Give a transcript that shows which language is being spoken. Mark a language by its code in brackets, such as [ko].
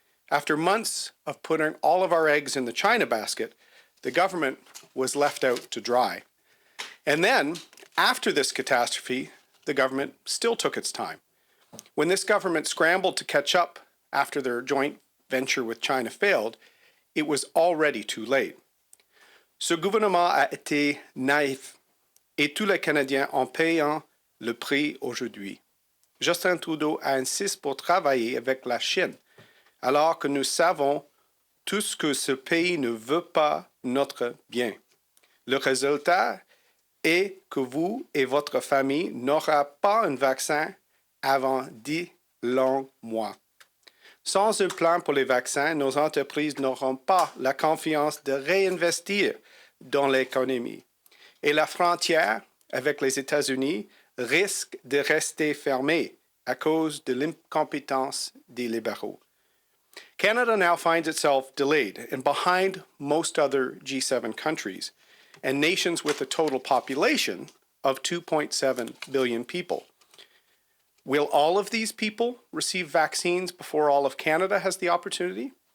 [en] After months of putting all of our eggs in the China basket, the government was left out to dry. And then, after this catastrophe, the government still took its time. When this government scrambled to catch up after their joint venture with China failed, it was already too late. [fr] Ce gouvernement a été naïf, et tous les Canadiens en payant le prix aujourd'hui. Justin Trudeau insiste pour travailler avec la Chine, alors que nous savons tous que ce pays ne veut pas notre bien. Le résultat est que vous et votre famille n'aurez pas un vaccin avant 10 longs mois. Sans un plan pour les vaccins, nos entreprises n'auront pas la confiance de réinvestir dans l'économie. Et la frontière avec les États-Unis risque de rester fermée à cause de l'incompétence des libéraux. [en] Canada now finds itself delayed and behind most other G7 countries and nations with a total population of 2.7 billion people. Will all of these people receive vaccines before all of Canada has the opportunity?